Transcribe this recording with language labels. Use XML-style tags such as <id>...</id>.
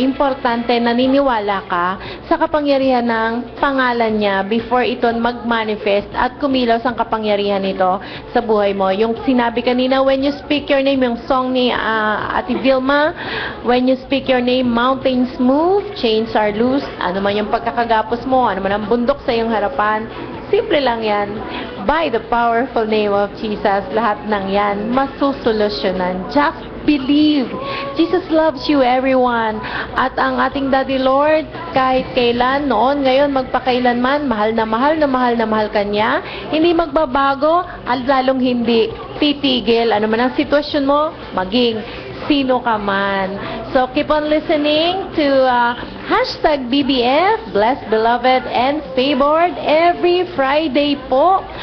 <tl>Importante, naniniwala ka sa kapangyarihan ng pangalan niya before ito mag-manifest at kumilos ang kapangyarihan nito sa buhay mo. Yung sinabi kanina,</tl> <en>when you speak your name,</en> <tl>yung song ni Ate Vilma,</tl> <en>when you speak your name, mountains move, chains are loose.</en> <tl>Ano man yung pagkakagapos mo, ano man ang bundok sa iyong harapan, simple lang yan.</tl> <en>By the powerful name of Jesus,</en> <tl>lahat ng yan masusolusyonan.</tl> <en>Just believe. Jesus loves you, everyone.</en> <tl>At ang ating Daddy Lord, kahit kailan, noon, ngayon, magpakailanman, mahal na mahal ka niya. Hindi magbabago, at lalong hindi titigil. Ano man ang sitwasyon mo, maging sino ka man.</tl> <en>So, keep on listening to hashtag BBF, Blessed, Beloved, and Favored every Friday po.</en>